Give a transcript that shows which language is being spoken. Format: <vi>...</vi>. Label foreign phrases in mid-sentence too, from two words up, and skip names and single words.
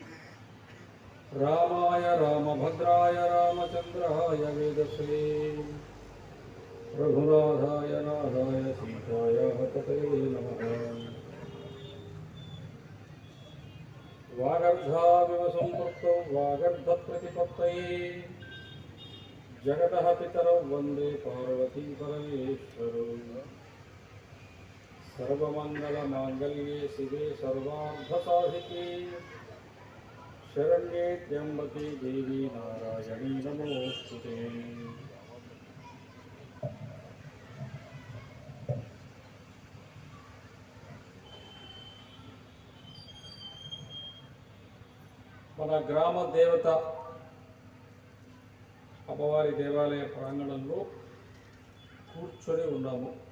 <sa>రామాయ రామభద్రాయ రామచంద్రాయ వేదశ్రీ రఘునాథాయ నాథాయ సీతాయ హతతే నమః. వాగర్ధావివ సంపృక్తౌ వాగర్ధ ప్రతిపత్తయే जगतः पितरौ वन्दे पार्वती परमेश्वरौ सर्वमङ्गलमाङ्गल्ये शिवे सर्वार्थसाधिके शरण्ये त्र्यम्बके देवी नारायणी नमोस्तुते।</sa> <te>మన గ్రామ దేవత అమ్మవారి దేవాలయ ప్రాంగణంలో కూర్చొని ఉన్నాము.</te>